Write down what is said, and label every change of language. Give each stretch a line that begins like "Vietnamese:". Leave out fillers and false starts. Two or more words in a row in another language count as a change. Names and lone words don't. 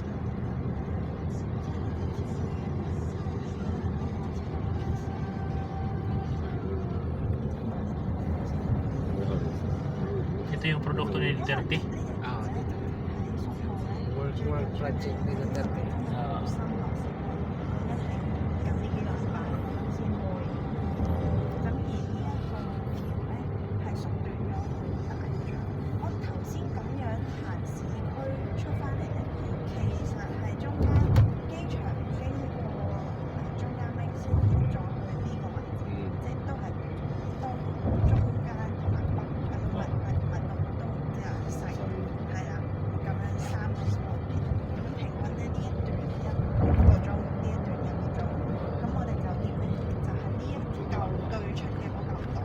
Filipino: Ito yung produkto ni Duterte. dito. World Project ni Duterte. Oo.
Cantonese: 咁呢幾禮拜先會，咁而呢一個咧係縮短咗好大咗。我頭先咁樣行市區出翻嚟咧，其實係中間機場經過中間冰先再去呢個位置，即係都係東中間同埋北嘅，唔係東即係西，係啦，咁樣3個 spot 咁平均咧呢一段1個鐘，呢一段1個鐘，咁我哋酒店咧就係呢一嚿對出嘅嗰嚿島。